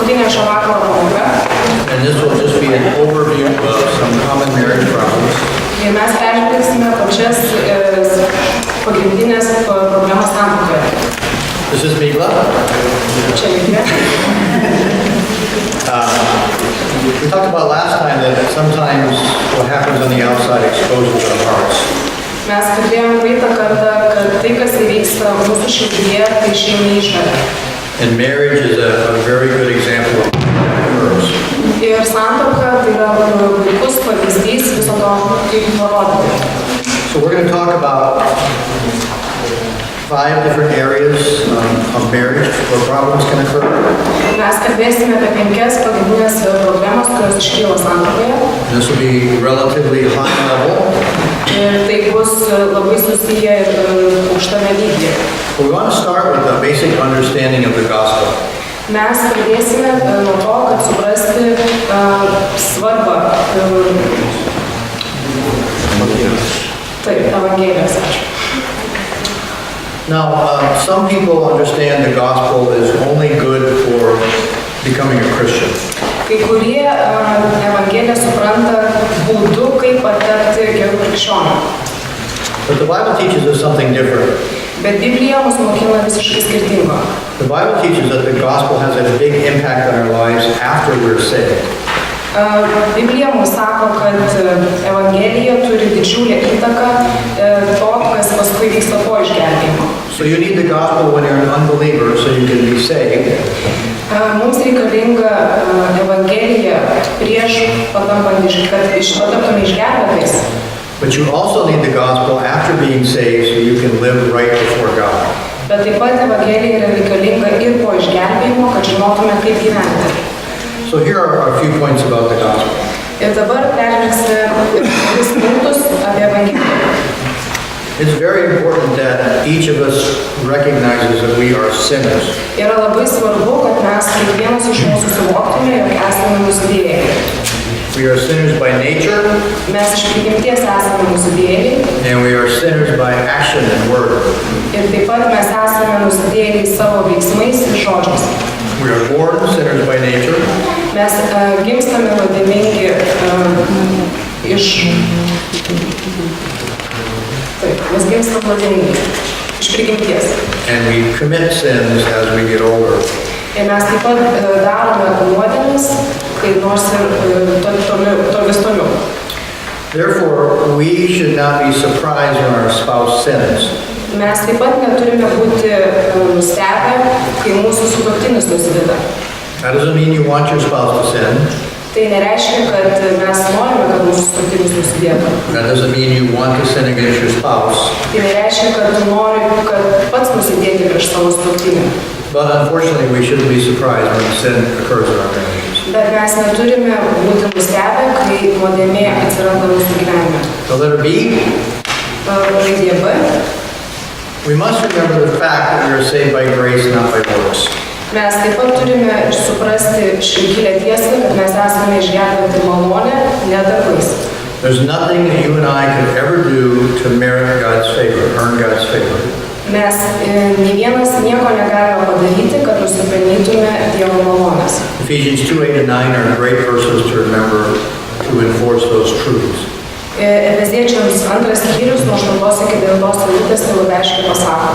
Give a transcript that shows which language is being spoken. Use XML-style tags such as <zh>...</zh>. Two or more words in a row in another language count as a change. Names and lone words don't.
<lt>šio vakaro pamoka.</lt> <en>And this will just be an overview of some common marriage problems.</en> <lt>Ir mes peržvelgsime pačias pagrindinės problemas santuokoje.</lt> <en>This is Migla.</en> <lt>Čia Miglė.</lt> <en>We talked about last time that sometimes what happens on the outside exposes our hearts.</en> <lt>Mes kalbėjome praeitą kartą, kad tai, kas įvyksta mūsų širdyje, tai išeina į išorę.</lt> <en>And marriage is a very good example of mirrors.</en> <lt>Ir santuoka tai yra puikus pavyzdys viso to, kaip parodyti.</lt> <en>So we're going to talk about 5 different areas of marriage where problems can occur.</en> <lt>Mes kalbėsime apie 5 pagrindinės problemas, kurios iškyla santuokoje.</lt> <en>This will be relatively high level.</en> <lt>Ir tai bus labai susiję ir aukštame lygyje.</lt> <en>We want to start with a basic understanding of the gospel.</en> <lt>Mes pradėsime nuo to, kad suprasti svarbą Evangelijos.</lt> <en>Now, some people understand the gospel is only good for becoming a Christian.</en> <lt>Kai kurie Evangeliją supranta būdu, kaip patapti gerų krikščionių.</lt> <en>But the Bible teaches us something different.</en> <lt>Bet Biblija mus mokina visiškai skirtingo.</lt> <en>The Bible teaches that the gospel has a big impact on our lives after we're saved.</en> <lt>Biblija mums sako, kad Evangelija turi didžiulę įtaką to, kas paskui vyksta po išgelbėjimo.</lt> <en>So you need the gospel when you're an unbeliever so you can be saved.</en> <lt>Mums reikalinga Evangelija prieš patampant, kad pataptume išgelbėtais.</lt> <en>But you also need the gospel after being saved so you can live right before God.</en> <lt>Bet taip pat Evangelija yra reikalinga ir po išgelbėjimo, kad žinotume, kaip gyventi.</lt> <en>So here are a few points about the gospel.</en> <lt>Ir dabar peržvelgsime 3 punktus apie Evangeliją.</lt> <en>It's very important that each of us recognizes that we are sinners.</en> <lt>Yra labai svarbu, kad mes kiekvienas iš mūsų suvoktume, jog esame nusidėjėliai.</lt> <en>We are sinners by nature.</en> <lt>Mes iš prigimties esame nusidėjėliai.</lt> <en>And we are sinners by action and word.</en> <lt>Ir taip pat mes esame nusidėjėliai savo veiksmais ir žodžiais.</lt> <en>We are born sinners by nature.</en> <lt>Mes gimstame nuodėmingi mes gimstame nuodėmingi iš prigimties.</lt> <en>And we commit sins as we get older.</en> <lt>Ir mes taip pat darome nuodėmes, kai nors ir vis toliau.</lt> <en>Therefore, we should not be surprised when our spouse sins.</en> <lt>Mes taip pat neturime būti nustebę, kai mūsų sutuoktinis nusideda.</lt> <en>That doesn't mean you want your spouse to sin.</en> <lt>Tai nereiškia, kad mes norime, kad mūsų sutuoktinis nusidėtų.</lt> <en>That doesn't mean you want to sin against your spouse.</en> <lt>Tai nereiškia, kad tu nori, kad pats nusidėti prieš savo sutuoktinį.</lt> <en>But unfortunately, we shouldn't be surprised when sin occurs in our marriages.</en> <lt>Bet mes neturime būti nustebę, kai nuodėmė atsiranda mūsų gyvenime.</lt> <en>The letter B.</en> <lt>Raidė B.</lt> <en>We must remember the fact that we are saved by grace, not by works.</en> <lt>Mes taip pat turime suprasti gilią tiesą, kad mes esame išgelbėti malonę, ne darbais.</lt> <en>There's nothing that you and I could ever do to merit God's favor, earn God's favor.</en> <lt>Mes nei vienas nieko negalime padaryti, kad nusipelnytume Dievo malonės.</lt> <en>Ephesians 2:8-9 are great verses to remember to enforce those truths.</en> <lt>Efeziečiams 2 skyrius nuo 8 iki 9 eilutės tai labai aiškiai pasako.</lt>